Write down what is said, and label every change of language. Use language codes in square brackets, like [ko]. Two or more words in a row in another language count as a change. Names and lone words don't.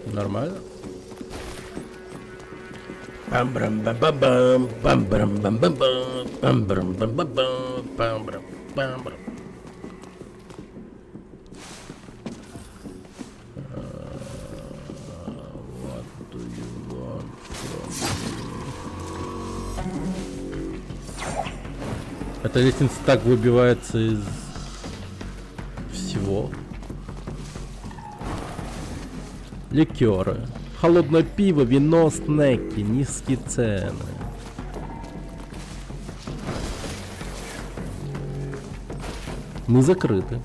[ru] Нормально? Бам-брам-бам-бам-бам, бам-брам-бам-бам-бам, бам-брам-бам-бам-бам, бам-брам-бам-брам. [en] What do you want from me? [ru] Эта лестница так выбивается из всего. Ликеры. Холодное пиво, вино, снеки, низкие цены. Мы закрыты.